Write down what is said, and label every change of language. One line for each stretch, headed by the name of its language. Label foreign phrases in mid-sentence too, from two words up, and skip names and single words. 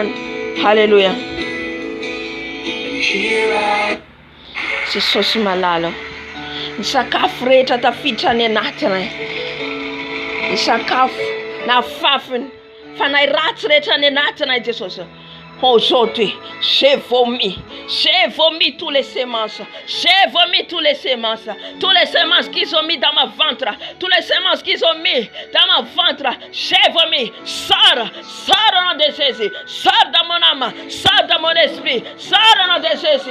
Malagasy: Halleluja. Jesosy malala. Ny sakafo rehetra tafiditra any anatinay. Ny sakafo na fafiny fanahy ratsy rehetra any anatinay Jesosy.
French: Aujourd'hui, j'ai vomi tous les semences. J'ai vomi tous les semences. Tous les semences qu'ils ont mis dans ma ventre. Tous les semences qu'ils ont mis dans ma ventre. J'ai vomi. Sors au nom de Jésus. Sors dans mon âme. Sors dans mon esprit. Sors au nom de Jésus.